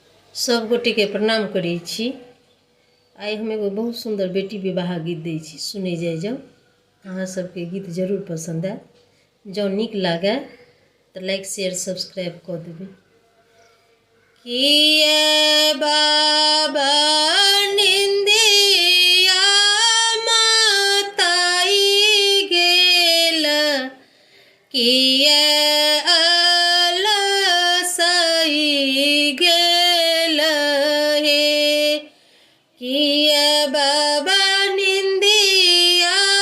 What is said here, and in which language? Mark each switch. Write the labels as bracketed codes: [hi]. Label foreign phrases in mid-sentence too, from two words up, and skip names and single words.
[mai] सब गोटे के प्रणाम करै छी। आइ हम एगो बहुत सुंदर बेटी विवाह गीत दै छी, सुनै जाइ जाओ। अहाँ सबके गीत जरूर पसंद आए। जँ नीक लागे तो [en] like share subscribe [mai] कऽ देबै। किए बाबा निंदिया माताई गेल, किए किए बाबा निंदिया